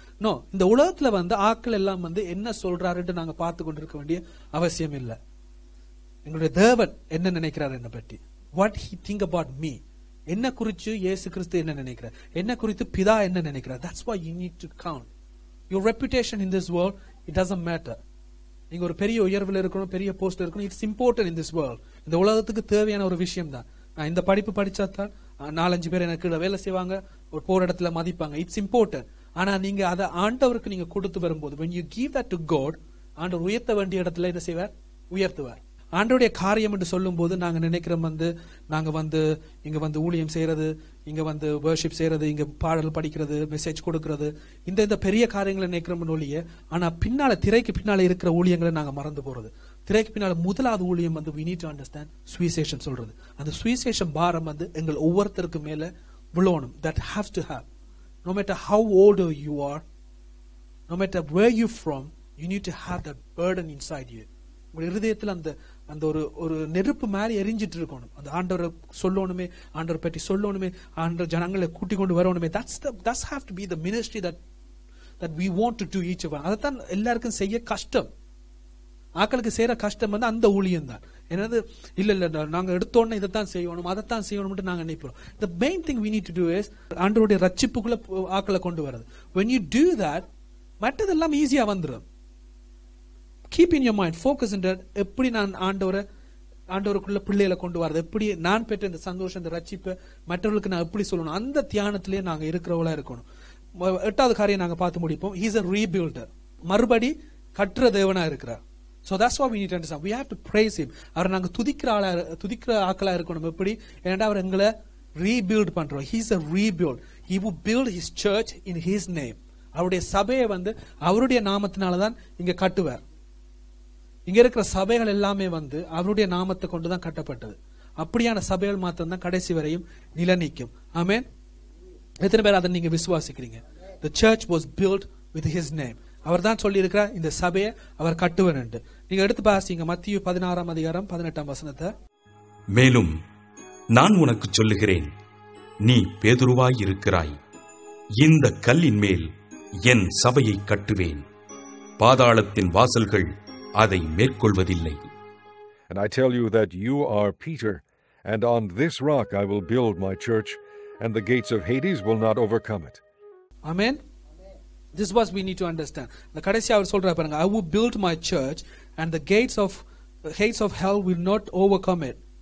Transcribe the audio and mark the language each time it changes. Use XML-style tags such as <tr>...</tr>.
<ta>No, இந்த உலகத்துல வந்து ஆட்கள் எல்லாம் வந்து என்ன சொல்றாருன்னு நாங்க பார்த்து கொண்டிருக்க வேண்டிய அவசியம் இல்லை. எங்களுடைய தேவன் என்ன நினைக்கிறார் என்ன பற்றி,</ta> <en>what he think about me,</en> <ta>என்ன குறித்து இயேசு கிறிஸ்து என்ன நினைக்கிறார், என்ன குறித்து பிதா என்ன நினைக்கிறார்.</ta> <en>That's why you need to count. Your reputation in this world, it doesn't matter.</en> <ta>நீங்க ஒரு பெரிய உயர்வில் இருக்கணும், பெரிய போஸ்ட்ல இருக்கணும்,</ta> <en>It's important in this world.</en> <ta>இந்த உலகத்துக்கு தேவையான ஒரு விஷயம் தான். நான் இந்த படிப்பு படிச்சா தான் 4-5 பேர் எனக்கு வேலை செய்வாங்க, ஒரு போர் இடத்துல மதிப்பாங்க.</ta> <en>It's important.</en> <ta>ஆனா நீங்க அதை ஆண்டவருக்கு நீங்க கொடுத்து வரும்போது,</ta> <en>when you give that to God,</en> <ta>ஆண்டவர் உயர்த்த வேண்டிய இடத்துல என்ன செய்வார், உயர்த்துவார். ஆண்டவருடைய காரியம் என்று சொல்லும் போது நாங்க நினைக்கிறோம் வந்து நாங்க வந்து இங்க வந்து ஊழியம் செய்யறது, இங்க வந்து வர்ஷிப் செய்யறது, இங்க பாடல் படிக்கிறது, மெசேஜ் கொடுக்கறது, இந்த பெரிய காரியங்களை நினைக்கிறோம் ஒழிய, ஆனா பின்னால திரைக்கு பின்னால இருக்கிற ஊழியங்களை நாங்க மறந்து போறது. திரைக்கு பின்னால முதலாவது ஊழியம் வந்து</ta> <en>we need to understand</en> <ta>சுவிசேஷம் சொல்றது. அந்த சுவிசேஷம் பாரம் வந்து எங்கள் ஒவ்வொருத்தருக்கு மேல விழணும்.</ta> <en>That has to have. No matter how old you are, no matter where you from, you need to have that burden inside you.</en> <ta>உங்க இருதயத்தில் அந்த ஒரு நெருப்பு மாதிரி எரிஞ்சிட்டு இருக்கணும். அந்த ஆண்டவரை சொல்லணுமே, ஆண்டவரை பற்றி சொல்லணுமே, ஆண்டவர் ஜனங்களை கூட்டி கொண்டு வரணுமே.</ta> <en>That's have to be the ministry that we want to do each one.</en> <ta>அதைத்தான் எல்லாருக்கும் செய்ய கஷ்டம். ஆக்களுக்கு செய்யற கஷ்டம் வந்து அந்த ஊழியம் தான். என்னது இல்ல நாங்க எடுத்தோன்னு இதைத்தான் செய்யணும், அதைத்தான் செய்யணும்னு நாங்க நினைப்போம்.</ta> <en>The main thing we need to do is</en> <ta>ஆண்டவருடைய ரட்சிப்புக்குள்ள ஆக்களை கொண்டு வரது.</ta> <en>When you do that,</en> <ta>மற்றதெல்லாம் ஈஸியா வந்துடும்.</ta> <en>Keep in your mind, focus in that,</en> <ta>எப்படி நான் ஆண்டவருக்குள்ள பிள்ளைகளை கொண்டு வரது, எப்படி நான் பெற்ற இந்த சந்தோஷம், இந்த ரட்சிப்பை மற்றவர்களுக்கு நான் எப்படி சொல்லணும், அந்த தியானத்திலேயே நாங்க இருக்கிறவங்களா இருக்கணும். 8வது காரியம் நாங்க பார்த்து முடிப்போம்.</ta> <en>He is a rebuilder.</en> <ta>மறுபடி கட்டுற தேவனா இருக்கிறார்.</ta> <en>So that's why we need to understand. We have to praise him.</en> <ta>அவரை நாங்க துதிக்கிற ஆக்களா இருக்கணும். எப்படி? ஏன்னா அவர் எங்களை ரீபில்ட் பண்றோம்.</ta> <en>He is a rebuild. He will build his church in his name.</en> <ta>அவருடைய சபையை வந்து அவருடைய நாமத்தினாலதான் இங்க கட்டுவார். இங்க இருக்கிற சபைகள் எல்லாமே வந்து அவருடைய நாமத்தை கொண்டுதான் கட்டப்பட்டது. அப்படியான சபைகள் மாத்திரம் தான் கடைசி வரையும் நிலைநிற்கும். ஆமென். எத்தனை பேர் அதை நீங்க விசுவாசிக்கிறீங்க?</ta> <en>The church was built with his name.</en> <ta>அவர் தான் சொல்லி இருக்கிறார் இந்த சபையை அவர் கட்டுவன் என்று. நீங்க எடுத்து பாசிங்க மத்திய 16ஆம் அதிகாரம் 18ஆம் வசனத்தை. மேலும் நான் உனக்கு சொல்லுகிறேன், நீ பேதுருவாய் இருக்கிறாய், இந்த கல்லின் மேல் என் சபையை கட்டுவேன், பாதாளத்தின் வாசல்கள் அதை மேற்கொள்வதில்லை.</ta> <en>And I tell you that you are Peter, and on this rock I will build my church, and the gates of Hades will not overcome it. Amen. This is what we need to understand. The</en> <ta>கடைசி அவர் சொல்றார் பாருங்க,</ta> <en>I will build my church and the gates of hell will not overcome it.</en>